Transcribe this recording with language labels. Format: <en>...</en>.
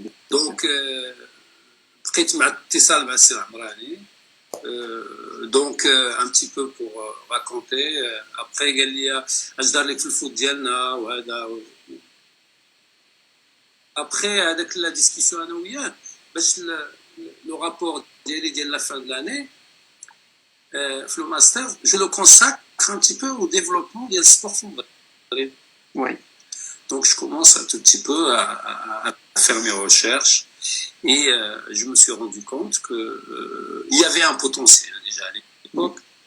<ar>Donc, بقيت مع اتصال مع السي العمراني.</ar> <fr>Donc, un petit peu pour raconter.</fr> <ar>Après, قال لي اش دار لك في الفوت ديالنا وهذا.</ar> <fr>Après, avec la discussion</fr> <ar>انا وياه باش</ar> <fr>le rapport</fr> <ar>ديالي ديال</ar> <fr>la fin de l'année, le master, je le consacre un petit peu au développement du sport football. Oui. Donc je commence un tout petit peu à faire mes recherches et je me suis rendu compte que il y avait un potentiel déjà à l'époque.</fr>